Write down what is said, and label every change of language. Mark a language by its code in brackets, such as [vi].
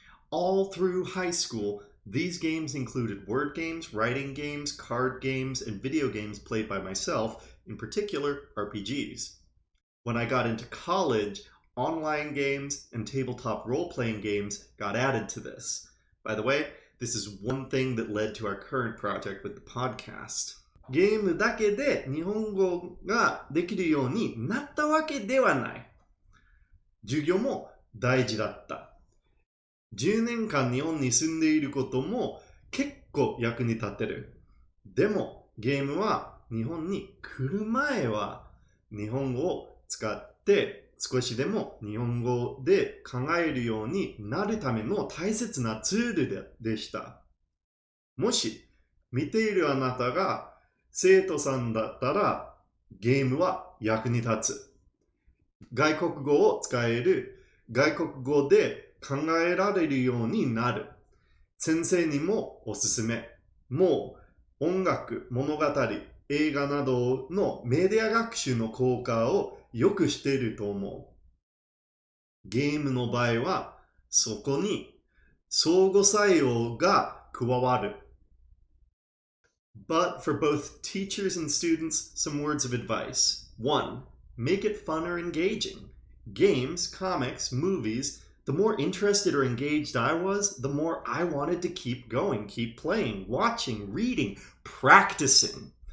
[en] All through high school, these games included word games, writing games, card games, and video games played by myself, in particular RPGs. When I got into college, online games and tabletop role-playing games got added to this. By the way, this is one thing that led to our current project with the podcast. [ja] ゲームだけで日本語ができるようになったわけではない。授業も大事だった。10年間日本に住んでいることも結構役に立てる。でもゲームは日本に来る前は日本語を使って少しでも日本語で考えるようになるための大切なツールでした。もし見ているあなたが生徒さんだったらゲームは役に立つ。外国語を使える。外国語で考えられるようになる。先生にもおすすめ。もう音楽、物語、映画などのメディア学習の効果をよく知っていると思う。ゲームの場合はそこに相互作用が加わる。 [en] But for both teachers and students, some words of advice. 1. Make it fun or engaging. Games, comics, movies, the more interested or engaged I was, the more I wanted to keep going, keep playing, watching, reading, practicing.